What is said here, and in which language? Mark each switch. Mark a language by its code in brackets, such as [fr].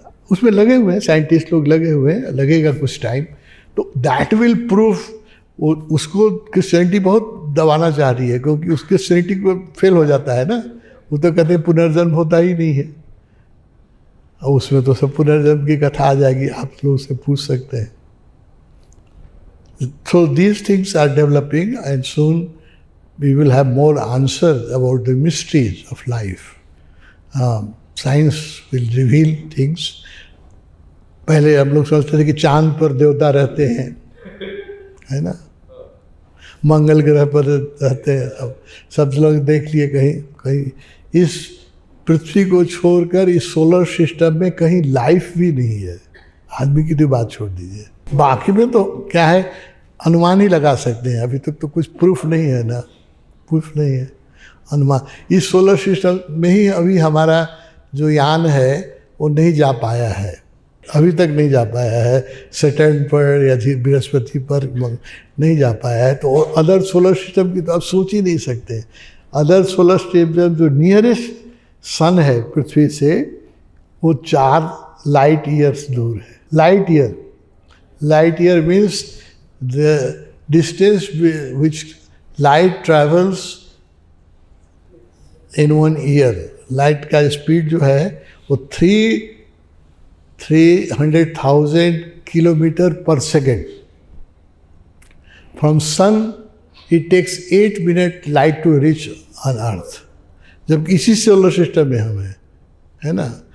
[hi] उसमें लगे हुए हैं साइंटिस्ट लोग, लगे हुए हैं, लगेगा कुछ टाइम। [en] तो that will prove, [hi] उसको क्रिश्चियनिटी बहुत दबाना चाह रही है, क्योंकि उसके क्रिश्चियनिटी को फेल हो जाता है ना। वो तो कहते हैं पुनर्जन्म होता ही नहीं है, और उसमें तो सब पुनर्जन्म की कथा आ जाएगी, आप लोग से पूछ सकते हैं। [en] So these things are developing, and soon we will have more answers about the mysteries of life. Science will reveal things. [hi] पहले हम लोग सोचते थे कि चांद पर देवता रहते हैं, है ना, मंगल ग्रह पर रहते हैं। अब सब लोग देख लिए कहीं इस पृथ्वी को छोड़कर इस सोलर सिस्टम में कहीं लाइफ भी नहीं है। आदमी की तो बात छोड़ दीजिए, बाकी में तो क्या है, अनुमान ही लगा सकते हैं। अभी तक तो कुछ प्रूफ नहीं है ना, प्रूफ नहीं है, अनुमान। इस सोलर सिस्टम में ही अभी हमारा जो यान है वो नहीं जा पाया है, अभी तक नहीं जा पाया है। सैटर्न पर या बृहस्पति पर नहीं जा पाया है। तो अदर सोलर सिस्टम की तो आप सोच ही नहीं सकते। अदर सोलर सिस्टम जो नियरेस्ट सन है पृथ्वी से, वो 4 लाइट ईयर्स दूर है। [en] Light year means the distance which light travels in 1 year. [hi] Light का स्पीड जो है वो 300,000 किलोमीटर पर second. [en] from sun it takes 8 minute light to reach on earth, [hi] जबकि इसी सोलर सिस्टम में हम है ना।